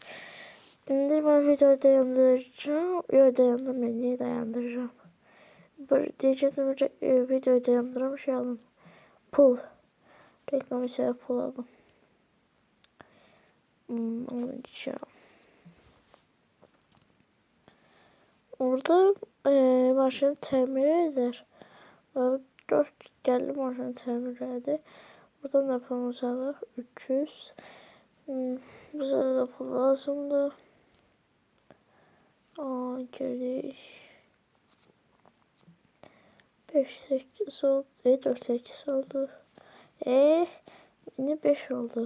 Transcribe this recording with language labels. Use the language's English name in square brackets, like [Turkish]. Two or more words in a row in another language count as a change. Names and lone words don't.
[Turkish] Şimdi ben videoyu dayandıracağım. Niye dayandıracağım? Diyeceğim videoyu dayandıracağım. Şey alın. Pul. Reklam için pul aldım. Alacağım. [Azerbaijani] Orada maşını təmir eder. 4 gəldi maşını təmir edir. Buradan da pulumuzu alır. 300. Bize de pul lazımdır. Aa, girdik. 5-8 oldu. 4-8 oldu. Yine 5 oldu.